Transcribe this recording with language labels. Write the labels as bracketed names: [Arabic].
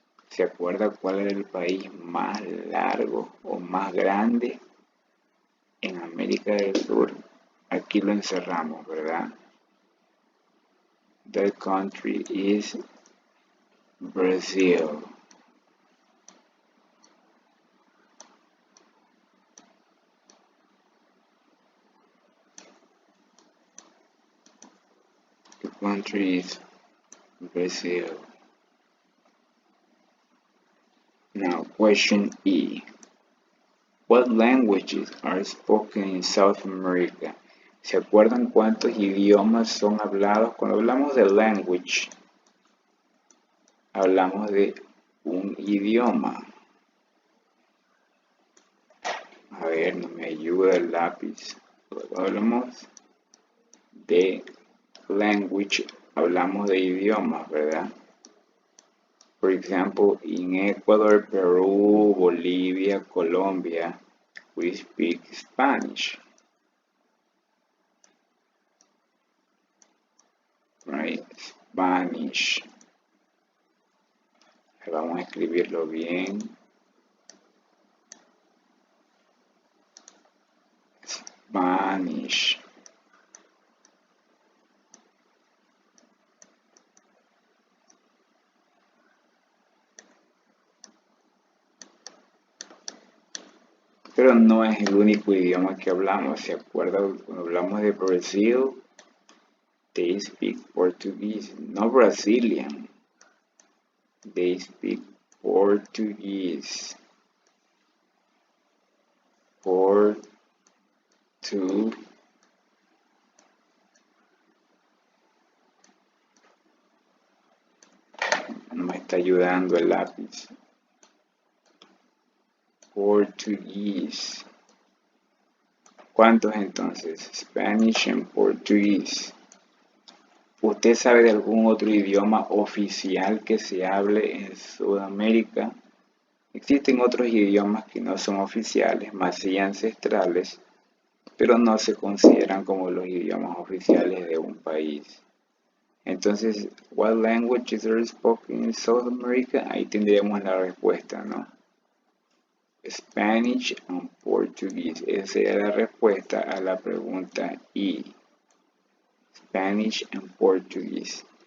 [Spanish] ¿Se acuerda cuál era el país más largo o más grande en América del Sur? Aquí lo encerramos, ¿verdad? [English] That country is Brazil. The country is Brazil. Question E. What languages are spoken in South America? [Spanish] ¿Se acuerdan cuántos idiomas son hablados? Cuando hablamos de language, hablamos de un idioma. A ver, no me ayuda el lápiz. Cuando hablamos de language, hablamos de idiomas, ¿verdad? [English] For example, in Ecuador, Peru, Bolivia, Colombia, we speak Spanish. Right? Spanish. [Spanish] Vamos a escribirlo bien. [English] Spanish. [Spanish] Pero no es el único idioma que hablamos. ¿Se acuerdan cuando hablamos de Brasil? [English] They speak Portuguese, no Brazilian. They speak Portuguese. [Spanish] No me está ayudando el lápiz. Portuguese. ¿Cuántos entonces? [English] Spanish and Portuguese. [Spanish] ¿Usted sabe de algún otro idioma oficial que se hable en Sudamérica? Existen otros idiomas que no son oficiales, más sí ancestrales, pero no se consideran como los idiomas oficiales de un país. [English] Entonces, what languages are spoken in South America? [Spanish] Ahí tendríamos la respuesta, ¿no? [English] Spanish and Portuguese. [Spanish] Esa es la respuesta a la pregunta E. [English] Spanish and Portuguese.